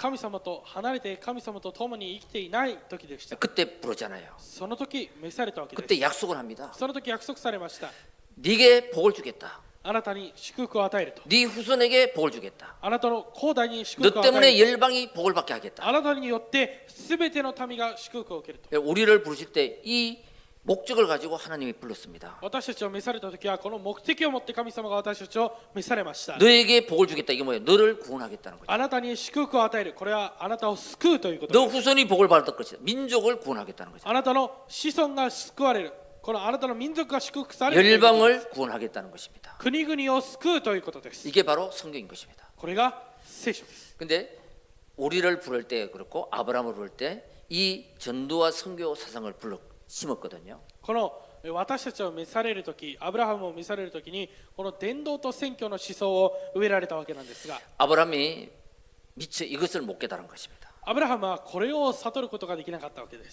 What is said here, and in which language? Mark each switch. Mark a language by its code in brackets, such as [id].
[ja] 神様と離れて神様と共に生きていない時でした。 [ko] 그때 부르잖아요. [ja] その時召されたわけです。 [ko] 그때 약속을 합니다. [ja] その時約束されました。 [ko] 네게 복을 주겠다. [ja] あなたに祝福を与えると。 [ko] 네 후손에게 복을 주겠다. [ja] あなたの後代に祝 [ko] 너 [ja] 福を与え [ko] 때문에 [ja] る。 [ko] 열방이 복을 받게 하겠다. [ja] あなたによって全ての民が祝福を受けると。 [ko] 우리를 부르실 때 이 목적을 가지고 하나님이 불렀습니다. [ja] 私たちを召された時はこの目的を持って神様が私たちを召されました。 [ko] 너에게 복을 주겠다. 이게 뭐예요? 너를 구원하겠다는 거죠. [ja] あなたに祝福を与える。これはあなたを救うということ [ko] 너 [ja] です。 [ko] 후손이 복을 받을 것이다. 민족을 구원하겠다는 거죠. [ja] あなたの子孫が救われる。このあなたの民族が祝福されるということです。 [ko] 열방을 구원하겠다는 것입니다. [ja] 国々を救うということです。 [ko] 이게 바로 성경인 것입니다. [ja] これが聖書です。 [ko] 근데 우리를 부를 때 그렇고 아브라함을 부를 때 이 전도와 선교 사상을 심었거든요. [ja] この私たちを召されるとき、アブラハムを召されるときに、この伝道と宣教の思想を植えられたわけなんですが、 [ko] 아브라함이 미처 이것을 못 깨달은 것입니다. [ja] アブラハムはこれを悟ることができなかったわけです。